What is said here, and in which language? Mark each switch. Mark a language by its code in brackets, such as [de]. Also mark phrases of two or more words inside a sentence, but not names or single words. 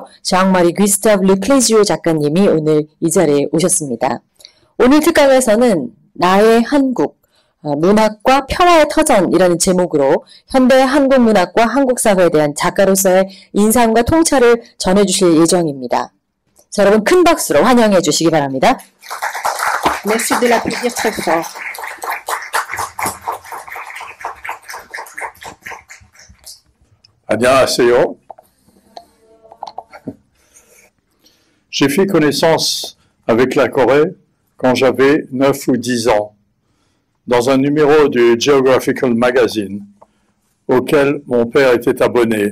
[ko] 장마리 귀스타브 르클레지오 작가님이 오늘 이 자리에 오셨습니다. 오늘 특강에서는 나의 한국, 문학과 평화의 터전이라는 제목으로 현대 한국 문학과 한국 사회에 대한 작가로서의 인상과 통찰을 전해주실 예정입니다. 자, 여러분 큰 박수로 환영해 주시기 바랍니다. [fr] Merci de l'applaudir très fort. [ko] 안녕하세요. [fr] J'ai fait connaissance avec la Corée quand j'avais 9 ou 10 ans, dans un numéro du Geographical Magazine, auquel mon père était abonné.